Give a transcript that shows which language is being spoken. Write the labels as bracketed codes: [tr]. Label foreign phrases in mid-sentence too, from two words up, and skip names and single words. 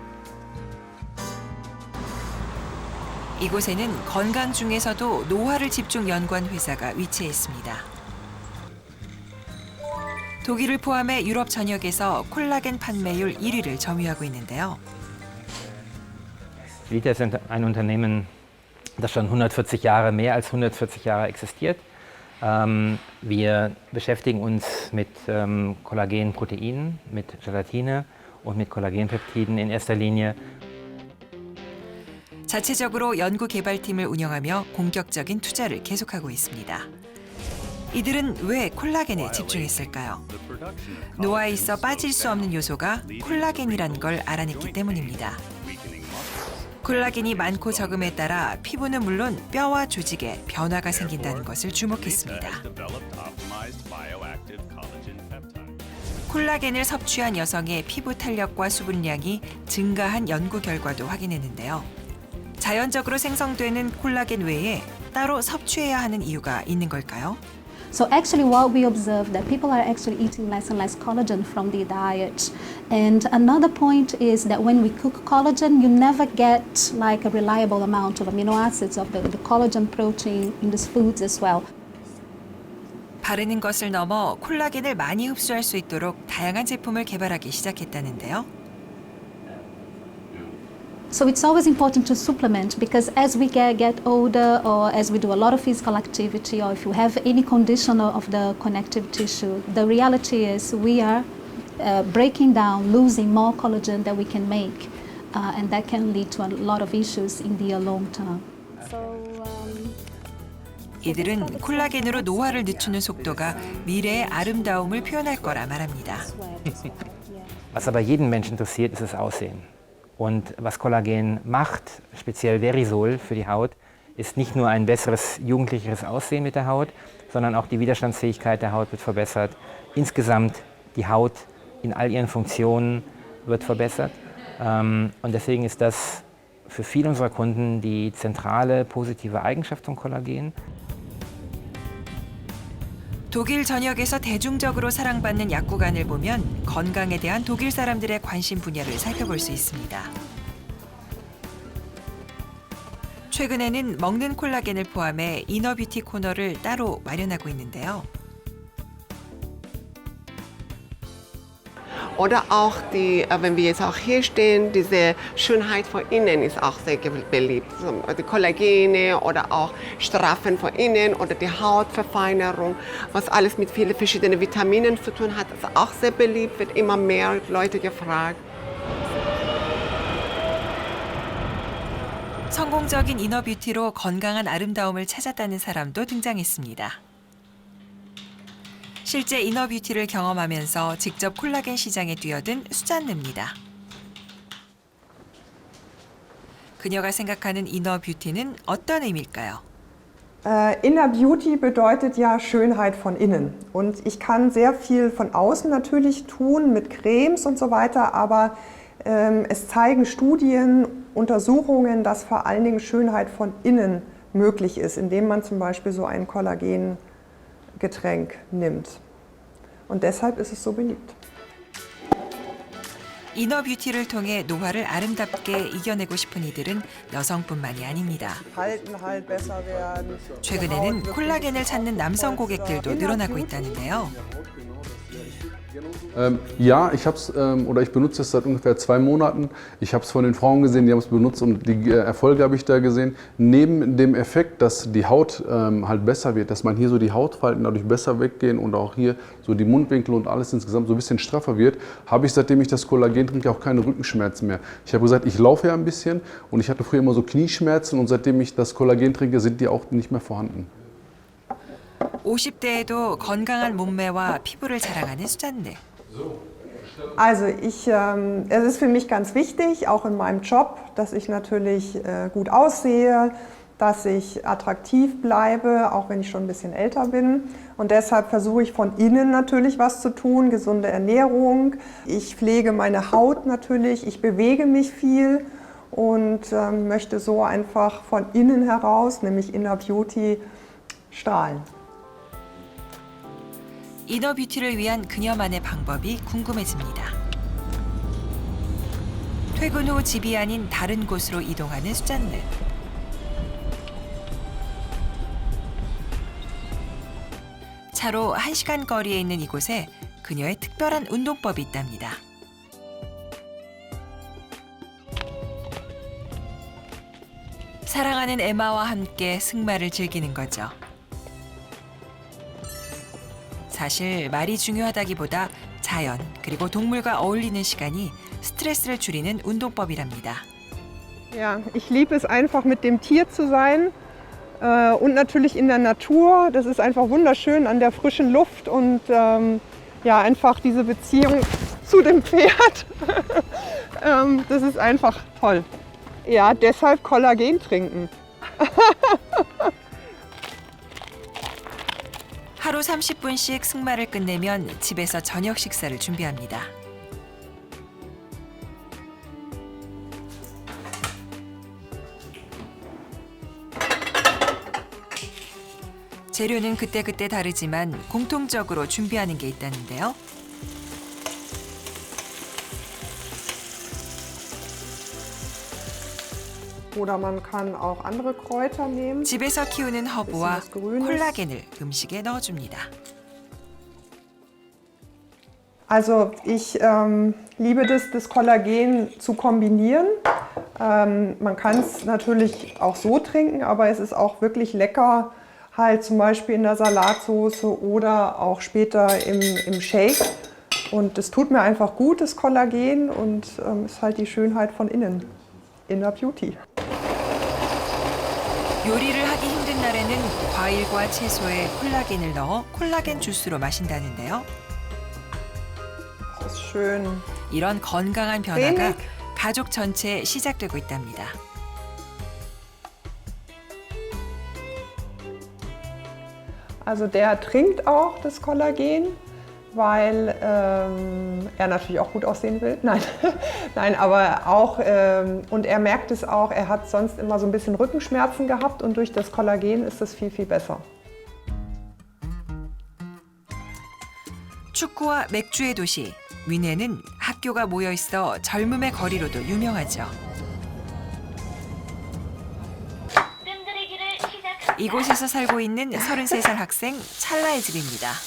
[ko] 이곳에는 건강 중에서도 노화를 집중 연구한 회사가 위치해 있습니다. 독일을 포함해 유럽 전역에서 콜라겐 판매율 1위를 점유하고 있는데요. [de] Vita ist ein Unternehmen, das schon 140 Jahre, mehr als 140 Jahre existiert. Wir beschäftigen uns mit Kollagenproteinen, mit Gelatine und mit Kollagenpeptiden in erster Linie. [ko] 자체적으로 연구 개발팀을 운영하며 공격적인 투자를 계속하고 있습니다. 이들은 왜 콜라겐에 집중했을까요? 노화에 있어 빠질 수 없는 요소가 콜라겐이란 걸 알아냈기 때문입니다. 콜라겐이 많고 적음에 따라 피부는 물론 뼈와 조직에 변화가 생긴다는 것을 주목했습니다. 콜라겐을 섭취한 여성의 피부 탄력과 수분량이 증가한 연구 결과도 확인했는데요. 자연적으로 생성되는 콜라겐 외에 따로 섭취해야 하는 이유가 있는 걸까요? [en] So actually what we observe that people are actually eating less and less collagen from the diet. And another point is that when we cook collagen, you never get like a reliable amount of amino acids of the collagen protein in these foods as well. [ko] 바르는 것을 넘어 콜라겐을 많이 흡수할 수 있도록 다양한 제품을 개발하기 시작했다는데요. [en] So it's always important to supplement because as we get older or as we do a lot of physical activity or if you have any condition of the connective tissue, the reality is we are breaking down, losing more collagen than we can make. And that can lead to a lot of issues in the long term. [ko] 이들은 콜라겐으로 노화를 늦추는 속도가 미래의 아름다움을 표현할 거라 말합니다. [de] Was aber jeden Menschen interessiert, ist das Aussehen. Und was Kollagen macht, speziell Verisol für die Haut, ist nicht nur ein besseres, jugendlicheres Aussehen mit der Haut, sondern auch die Widerstandsfähigkeit der Haut wird verbessert. Insgesamt die Haut in all ihren Funktionen wird verbessert. Und deswegen ist das für viele unserer Kunden die zentrale positive Eigenschaft von Kollagen. [ko] 독일 전역에서 대중적으로 사랑받는 약국안을 보면 건강에 대한 독일 사람들의 관심 분야를 살펴볼 수 있습니다. 최근에는 먹는 콜라겐을 포함해 이너뷰티 코너를 따로 마련하고 있는데요. [de] Oder auch wenn wir jetzt auch hier stehen, diese Schönheit von innen ist auch sehr beliebt. Die Kollagene oder auch Straffen von innen oder die Hautverfeinerung, was alles mit vielen verschiedenen Vitaminen zu tun hat, ist auch sehr beliebt, wird immer mehr Leute gefragt. [ko] 성공적인 이너뷰티로 건강한 아름다움을 찾았다는 사람도 등장했습니다. 실제 이너뷰티를 경험하면서 직접 콜라겐 시장에 뛰어든 수잔느입니다. 그녀가 생각하는 이너뷰티는 어떤 의미일까요? [en] Inner Beauty [de] bedeutet ja Schönheit von innen. Und ich kann sehr viel von außen natürlich tun mit Cremes und so weiter, aber es zeigen Studien, Untersuchungen, dass vor allen Dingen Schönheit von innen möglich ist, indem man zum Beispiel so ein Kollagengetränk nimmt. Und deshalb ist es so beliebt. [ko] 이너뷰티를 통해 노화를 아름답게 이겨내고 싶은 이들은 여성뿐만이 아닙니다. 최근에는 콜라겐을 찾는 남성 고객들도 늘어나고 있다는데요. [de] Ja, ich benutze es seit ungefähr 2 Monaten. Ich habe es von den Frauen gesehen, die haben es benutzt und die Erfolge habe ich da gesehen. Neben dem Effekt, dass die Haut halt besser wird, dass man hier so die Hautfalten dadurch besser weggehen und auch hier so die Mundwinkel und alles insgesamt so ein bisschen straffer wird, habe ich, seitdem ich das Kollagen trinke, auch keine Rückenschmerzen mehr. Ich habe gesagt, ich laufe ja ein bisschen und ich hatte früher immer so Knieschmerzen und seitdem ich das Kollagen trinke, sind die auch nicht mehr vorhanden. [ko] 50대에도 건강한 몸매와 피부를 자랑하는 수잔느. [de] Also es ist für mich ganz wichtig, auch in meinem Job, dass ich natürlich gut aussehe, dass ich attraktiv bleibe, auch wenn ich schon ein bisschen älter bin. Und deshalb versuche ich von innen natürlich was zu tun, gesunde Ernährung. Ich pflege meine Haut natürlich, ich bewege mich viel und möchte so einfach von innen heraus, nämlich [en] Inner Beauty, [de] strahlen. [ko] 이너뷰티를 위한 그녀만의 방법이 궁금해집니다. 퇴근 후 집이 아닌 다른 곳으로 이동하는 수잔느. 차로 1시간 거리에 있는 이곳에 그녀의 특별한 운동법이 있답니다. 사랑하는 에마와 함께 승마를 즐기는 거죠. 사실 말이 중요하다기보다 자연 그리고 동물과 어울리는 시간이 스트레스를 줄이는 운동법이랍니다. [de] Ja, ich liebe es einfach mit dem Tier zu sein und natürlich in der Natur. Das ist einfach wunderschön an der frischen Luft und ja, einfach diese Beziehung zu dem Pferd. Das ist einfach toll. Ja, deshalb Kollagen trinken. [ko] 하루 30분씩 승마를 끝내면 집에서 저녁 식사를 준비합니다. 재료는 그때그때 다르지만 공통적으로 준비하는 게 있다는데요. [de] Oder man kann auch andere Kräuter nehmen. [ko] 집에서 키우는 허브와 콜라겐을 음식에 넣어줍니다. [de] Also ich liebe das Kollagen zu kombinieren. Man kann es natürlich auch so trinken, aber es ist auch wirklich lecker, halt zum Beispiel in der Salatsauce oder auch später im Shake. Und es tut mir einfach gut, das Kollagen, und ist halt die Schönheit von innen, [en] Inner Beauty. [ko] 요리를 하기 힘든 날에는 과일과 채소에 콜라겐을 넣어 콜라겐 주스로 마신다는데요. [de] Das ist schön. [ko] 이런 건강한 변화가 가족 전체에 시작되고 있답니다. [de] Also der trinkt auch das Kollagen, weil er natürlich auch gut aussehen will. Nein, nein, aber auch, und er merkt es auch, er hat sonst immer so ein bisschen Rückenschmerzen gehabt und durch das Kollagen ist es viel, viel besser. [ko] 축구와 맥주의 도시 뮌헨은 학교가 모여 있어 젊음의 거리로도 유명하죠. 이곳에서 살고 있는 33살 학생 찰라의 집입니다.